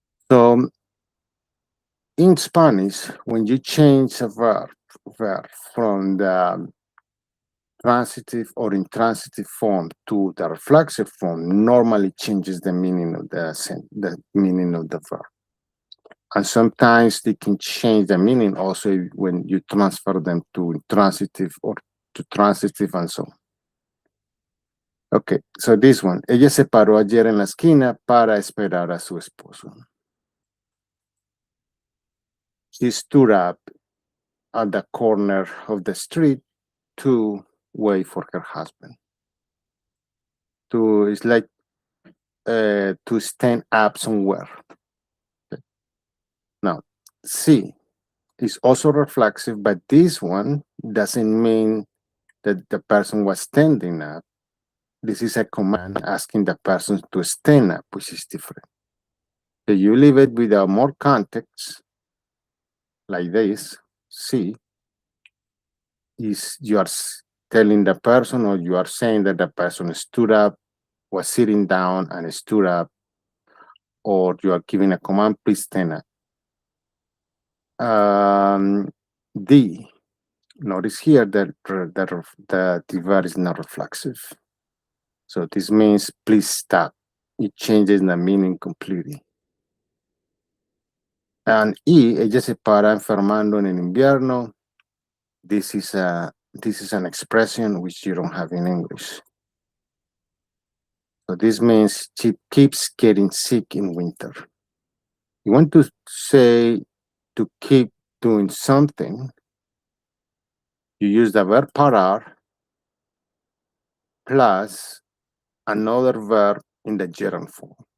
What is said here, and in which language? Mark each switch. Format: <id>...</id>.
<en>So in Spanish, when you change a verb from the transitive or intransitive form to the reflexive form, normally changes the meaning of the meaning of the verb. And sometimes they can change the meaning also when you transfer them to intransitive or to transitive and so on. Okay, so this one.</en> <es>Ella se paró ayer en la esquina para esperar a su esposo.</es> <en>She stood up at the corner of the street to wait for her husband. To, it's like to stand up somewhere. Okay. Now, C is also reflexive, but this one doesn't mean that the person was standing up. This is a command asking the person to stand up, which is different. So you leave it without more context, like this. C is you are telling the person, or you are saying that the person stood up, was sitting down and stood up, or you are giving a command, please stand up. D, notice here that the verb is not reflexive. So this means please stop. It changes the meaning completely.</en> <es>And E, ella se para enfermando en el invierno.</es> <en>This is an expression which you don't have in English. So this means she keeps getting sick in winter. You want to say to keep doing something, you use the verb parar plus another verb in the gerund form.</en>